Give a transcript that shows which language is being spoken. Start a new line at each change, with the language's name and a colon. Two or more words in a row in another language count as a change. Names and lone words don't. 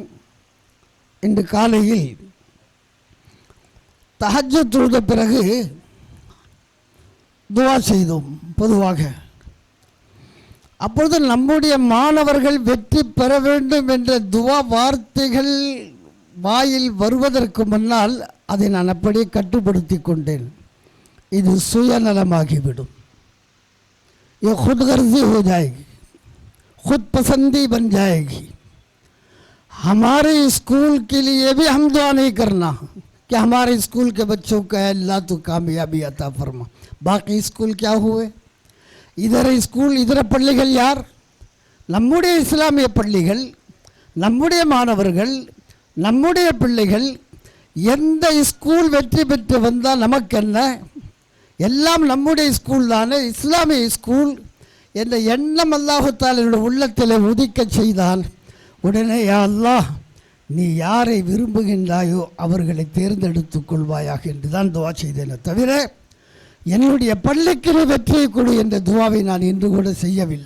Tamil: இன்று காலையில் தஹஜ்ஜுத் தொழுத பிறகு துவா செய்தோம் பொதுவாக. அப்பொழுது நம்முடைய மாணவர்கள் வெற்றி பெற வேண்டும் என்ற துவா வார்த்தைகள் வாயில் வருவதற்கு முன்னால் அதை நான் அப்படியே கட்டுப்படுத்தி கொண்டேன். இது சுயநலமாகிவிடும்,
Urdu: یہ خود غرضی ہو جائے گی، خود پسندی بن جائے گی. ہمارے اسکول کے لیے بھی ہم دعا نہیں کرنا کہ ہمارے اسکول کے بچوں کا اللہ تو کامیابی عطا فرما. باقی اسکول کیا ہوئے?
Tamil: இதர ஸ்கூல் இதர பள்ளிகள் யார்? நம்முடைய இஸ்லாமிய பள்ளிகள், நம்முடைய மாணவர்கள், நம்முடைய பிள்ளைகள். எந்த ஸ்கூல் வெற்றி பெற்று வந்தால் நமக்கென்ன? எல்லாம் நம்முடைய ஸ்கூல் தானே, இஸ்லாமிய ஸ்கூல் என்ற எண்ணம்
Arabic: الله تعالى
Tamil: என்னுடைய உள்ளத்தில் உதிக்க செய்தால் உடனே
Arabic: يا الله
Tamil: நீ யாரை விரும்புகின்றாயோ அவர்களை தேர்ந்தெடுத்து கொள்வாயாக என்று தான் துவா செய்தேனே தவிர என்னுடைய பள்ளிக்கு வெற்றியை கொடு என்ற துவாவை நான் இன்று கூட செய்யவில்லை.